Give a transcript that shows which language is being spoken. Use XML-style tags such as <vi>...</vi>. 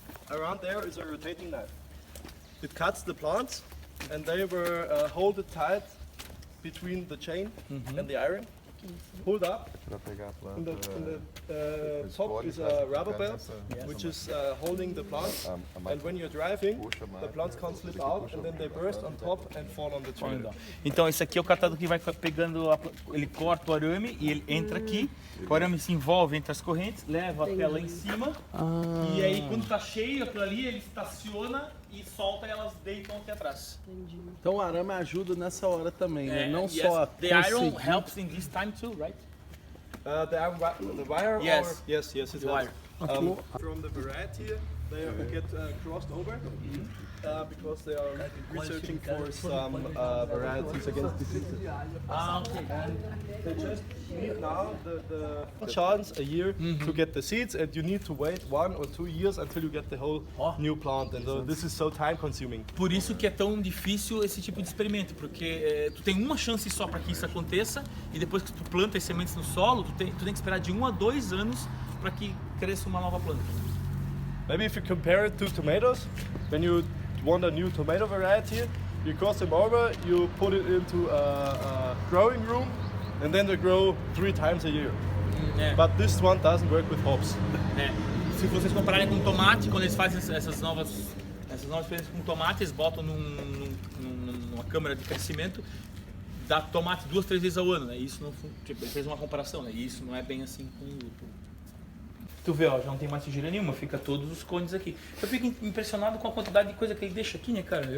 <en>Around there is a rotating knife. It cuts the plants, and they were hold it tight between the chain and the iron. Pulled up. In the top is a rubber belt, which is holding the plants. And when you're driving, the plants can't slip out, and then they burst on top and fall on the trailer.</en> <pt>Então esse aqui é o catador que vai pegando, ele corta o arame e ele entra aqui, o arame se envolve entre as correntes, leva até lá em cima, e aí quando tá cheio aquilo ali, ele estaciona e solta e elas deitam aqui atrás. Então o arame ajuda nessa hora também, né? Não só</pt> <en>The iron helps in this time too, right? The wire? Yes. Yes, it The wire. helps. From the variety, they get crossed over because they are researching for some varieties against diseases. Okay. They just need now the chance a year to get the seeds, and you need to wait 1 or 2 years until you get the whole new plant. And this is so time consuming.</en> <pt>Por isso que é tão difícil esse tipo de experimento, porque tu tem uma chance só para que isso aconteça, e depois que tu planta as sementes no solo, tu tem que esperar de 1 a 2 anos para que cresça uma nova planta.</pt> <en>Maybe if you compare it to tomatoes, when you want a new tomato variety, you cross them over, you put it into a growing room, and then they grow 3 times a year. But this one doesn't work with hops.</en> <pt>Se vocês compararem com tomate, quando eles fazem essas novas experiências com tomate, eles botam numa câmara de crescimento, dá tomate 2, 3 vezes ao ano, né? Isso não, tipo, ele fez uma comparação, né? E isso não é bem assim com o lúpulo. Tu vê, ó, já não tem mais sujeira nenhuma, fica todos os cones aqui. Eu fico impressionado com a quantidade de coisa que ele deixa aqui, né, cara?</pt>